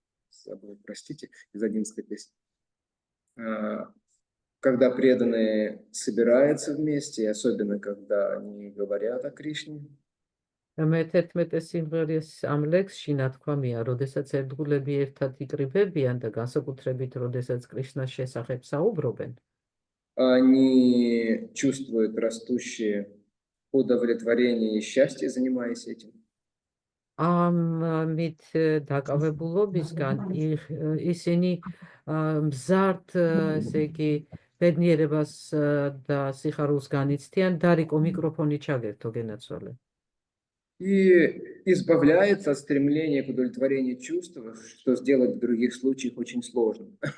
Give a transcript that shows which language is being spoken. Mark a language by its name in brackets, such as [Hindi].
[Russian] забыл, простите, из 11 песни. Когда преданные собираются вместе, и особенно когда они говорят о Кришне, [Georgian] მე-11 სიმღერის ამ ლექსში ნათქვამია, როდესაც ერთგულები ერთად იკრიბებიან და განსაკუთრებით, როდესაც კრიშნას შესახებ საუბრობენ, [Russian] они чувствуют растущее удовлетворение и счастье, занимаясь этим. [Georgian] ამით დაკავებულობისგან ისინი მზარდ, ესე იგი, ბედნიერებას და სიხარულს განიცდიან. დარიკო მიკროფონი ჩაგერთო გენაცვალე. [Russian] И избавляется от стремления к удовлетворению чувств, что сделать в других случаях очень сложно.